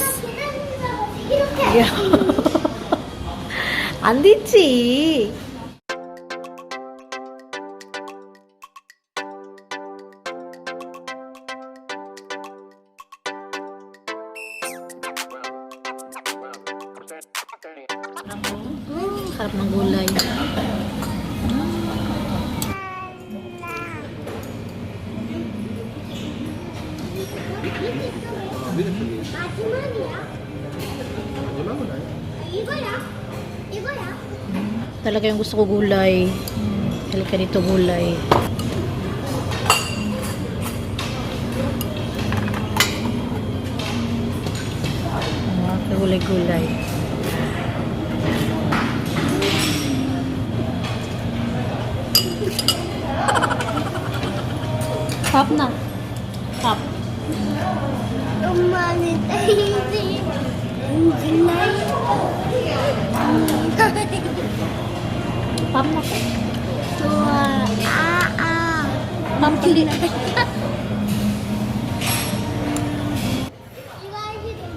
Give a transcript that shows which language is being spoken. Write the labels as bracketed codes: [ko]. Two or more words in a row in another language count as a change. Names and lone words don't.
[ko] Yeah. 안되지. [tl] Sarap ng gulay. [ko] 마지막이야. 마지막은 아니야. 이거야? 이거야? [tl] Talaga yung gusto ko gulay. Halika dito gulay. Gulay-gulay. Pop na. Pop. [ko] 엄마는 딸이지. [tl] Pop na. [ko] 좋아. [tl] Pop hindi. [ko] 이거 알지 너는?